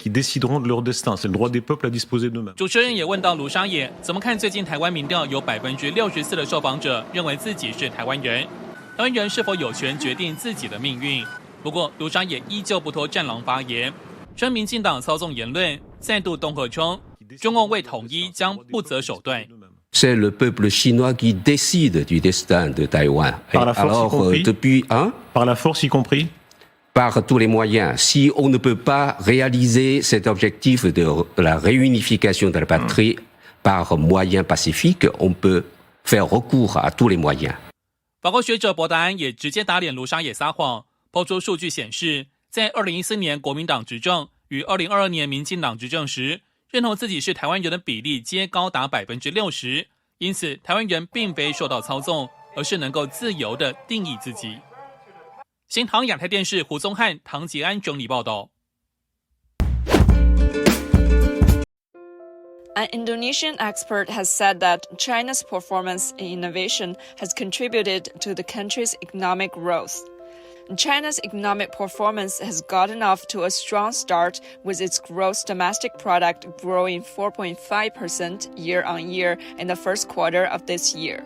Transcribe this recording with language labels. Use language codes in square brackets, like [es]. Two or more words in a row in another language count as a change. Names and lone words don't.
[zh] 主持人也问到卢沙野怎么看最近台湾民调有64%的受访者认为自己是台湾人，台湾人是否有权决定自己的命运？不过卢沙野依旧不脱战狼发言，称民进党操纵言论，再度恫吓称中共为统一将不择手段。 [fr] C'est le peuple chinois qui décide du destin de Taïwan. Par la force, Alors, y compris depuis, Par la force, y compris par tous les moyens. Si on ne peut pas réaliser cet objectif de la réunification de la patrie par moyens pacifiques, on peut faire recours à tous les moyens. [zh] 法国学者博达安也直接打脸卢沙野撒谎，抛出数据显示，在2014年国民党执政与2022年民进党执政时，认同自己是台湾人的比例皆高达60%，因此台湾人并非受到操纵，而是能够自由地定义自己。新唐亚太电视胡宗汉、唐吉安整理报道。 [en] An Indonesian expert has said that China's performance in innovation has contributed to the country's economic growth. China's economic performance has gotten off to a strong start, with its gross domestic product growing 4.5% year-on-year in the first quarter of this year.